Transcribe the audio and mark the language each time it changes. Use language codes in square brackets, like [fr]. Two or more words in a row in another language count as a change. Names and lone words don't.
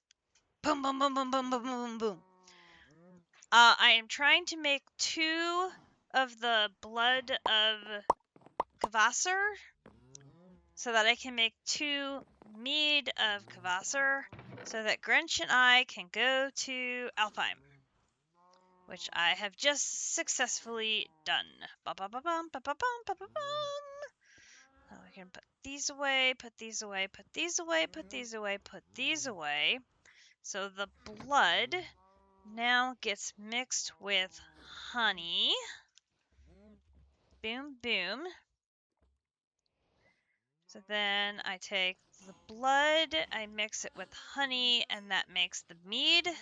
[en] Boom, boom, boom, boom, boom, boom, boom, boom. I am trying to make 2 of the blood of Kvasir so that I can make 2 mead of Kvasir so that Grinch and I can go to Alfheim, which I have just successfully done. Ba-ba-ba-bum, ba-ba-bum, ba-ba-bum. So we can put these away, put these away, put these away, put these away, put these away. So the blood now gets mixed with honey. Boom, boom. So then I take the blood, I mix it with honey, and that makes the mead.